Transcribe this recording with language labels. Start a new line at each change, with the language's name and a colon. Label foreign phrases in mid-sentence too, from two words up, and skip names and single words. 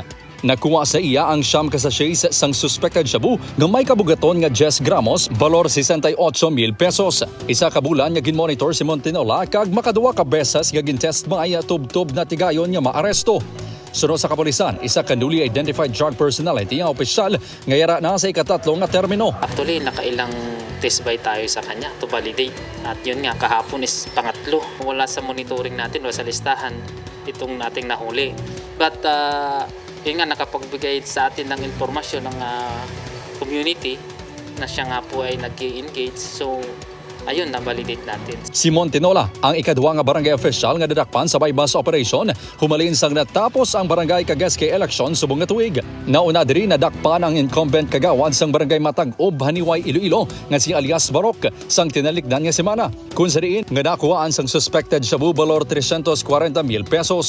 Hiligaynon: Nakuha sa iya ang siyam ka sachets sang suspected shabu nga may kabugaton nga 10 gramos, valor 68,000 pesos. Isa ka bulan nga ginmonitor si Montinola kag makaduwa ka beses nga gintest mga tub-tub na tigayon nga maaresto. Sunod sa kapulisan, isa ka
English: newly identified drug personality
Hiligaynon: ang opisyal nga yara na sa ikatatlong nga termino.
Filipino: Actually, nakailang test by tayo sa kanya
English: to validate.
Filipino: At yun nga, kahapon is pangatlo. Wala sa monitoring natin, wala sa listahan itong nating nahuli. But yun nga, nakapagbigay sa atin ng informasyon ng community na siya nga po ay nag-engage. So, ayun, na-validate natin.
Hiligaynon: Si Montinola, ang ikadwa nga barangay official nga dadakpan sa bypass operation, humalin sang natapos ang barangay Kagaske election subong nga tuig. Nauna diri nadakpan ang incumbent kagawad sang barangay Matag-Ob, Haniway, Iloilo nga si alias Barok sang tinalikdan nga semana. Kung sa diin nga nakuhaan sang suspected shabu valor 340,000 pesos.